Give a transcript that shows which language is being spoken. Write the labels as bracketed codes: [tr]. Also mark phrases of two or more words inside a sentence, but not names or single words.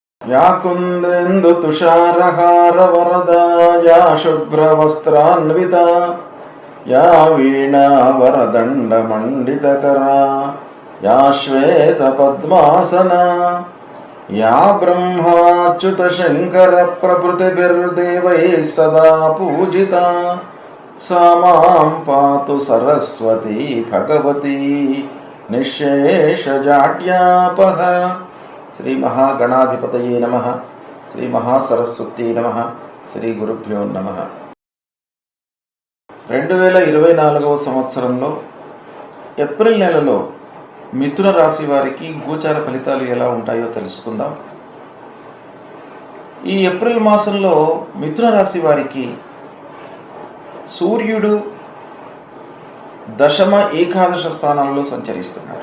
[sa] या कुन्देन्दु तुषारहार वरदा या शुभ्रवस्त्रान्विता या वीणा वरदण्ड मण्डितकरा या श्वेतपद्मासना या ब्रह्माच्युत शङ्कर प्रभृतिभिर्देवैः सदा पूजिता सा मां पातु सरस्वती भगवती निःशेषजाड्यापः। श्री महागणाधिपतये नमः। श्री महासरस्वती नमः। श्री गुरुभ्यो नमः। [te] 2024 సంవత్సరంలో ఏప్రిల్ నెలలో మిథున రాశి వారికి గోచార ఫలితాలు ఎలా ఉంటాయో తెలుసుకుందాం. ఈ ఏప్రిల్ మాసంలో మిథున రాశి వారికి సూర్యుడు దశమ ఏకాదశ స్థానాల్లో సంచరిస్తున్నాడు.